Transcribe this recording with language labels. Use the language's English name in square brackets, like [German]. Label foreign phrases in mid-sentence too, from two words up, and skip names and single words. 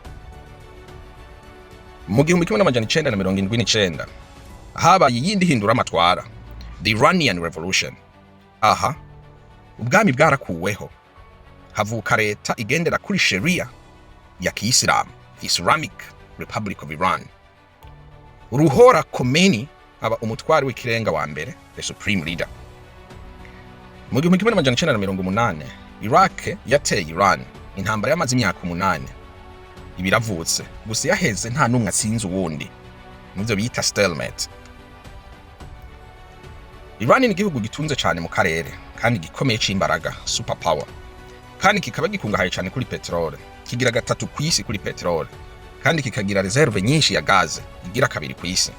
[Rundi] Mu 1979 habaye yindi hindura amatwara, [English] the Iranian Revolution. [Rundi] Aha ubwami bwarakuweho havuka leta igendera kuri Sharia ya Kiislamu, [English] Islamic Republic of Iran. [Rundi] Ruhora Khomeini aba umutwari w'ikirenga wa mbere, [English] the supreme leader. [Rundi] Mu 1980 Iraq yateye Iran, intambara yamaze imyaka 8 ibiravutse, gusa yaheze nta numwe atsinze uwundi, muvyo bita stalemate. Iran ni igihugu gitunze cyane mu karere kandi gikomeye c'imbaraga, superpower, kandi kikaba gikungahaye cyane kuri petrole, kigira gatatu kw'isi kuri petrole, kandi kikagira reserve nyinshi ya gaze igira kabiri kw'isi.